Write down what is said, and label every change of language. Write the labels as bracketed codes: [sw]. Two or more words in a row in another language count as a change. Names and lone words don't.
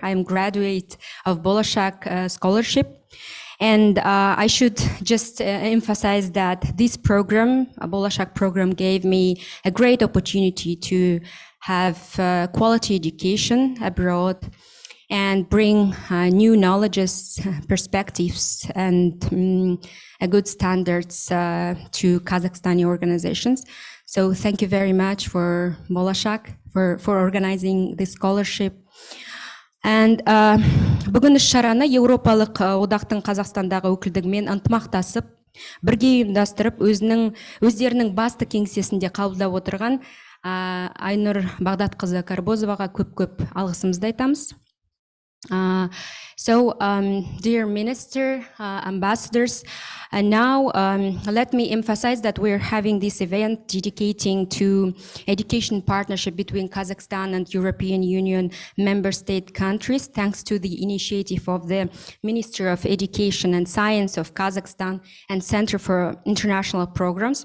[en] I am graduate of Bolashak Scholarship. And I should just emphasize that this program, a Bolashak program, gave me a great opportunity to have quality education abroad and bring new knowledges, perspectives, and good standards to Kazakhstani organizations. So thank you very much for Bolashak for organizing this scholarship. [kk] And бүгін іс-шараны Еуропалық одақтың Қазақстандағы өкілдігімен ынтымақтасып, бірге ұйымдастырып, өздерінің басты кеңсесінде қабылдап отырған Айнұр Бағдатқызы Карбозоваға көп-көп алғысымызды айтамыз. [en] So, dear Minister, ambassadors, and now let me emphasize that we're having this event dedicating to education partnership between Kazakhstan and European Union member state countries, thanks to the initiative of the Ministry of Education and Science of Kazakhstan and Center for International Programs.